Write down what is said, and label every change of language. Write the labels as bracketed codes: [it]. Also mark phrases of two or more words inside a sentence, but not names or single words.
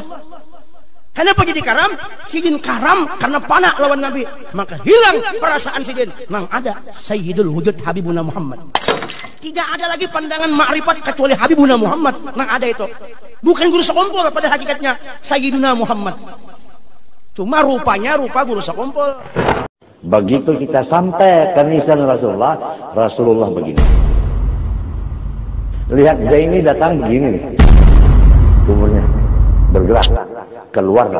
[id] Kenapa jadi karam? [bjn] Sidin karam karena panak lawan Nabi. Maka hilang perasaan sidin. [id] Nang ada Sayyidul Wujud Habibuna Muhammad. Tidak ada lagi pandangan ma'rifat kecuali Habibuna Muhammad. Nang ada itu. Bukan guru sekumpul pada hakikatnya Sayyiduna Muhammad. Cuma rupanya rupa guru sekumpul. Begitu kita sampai ke nisan Rasulullah, Rasulullah begini. Lihat Zaini datang begini nih. Kuburnya bergerak. Keluarlah.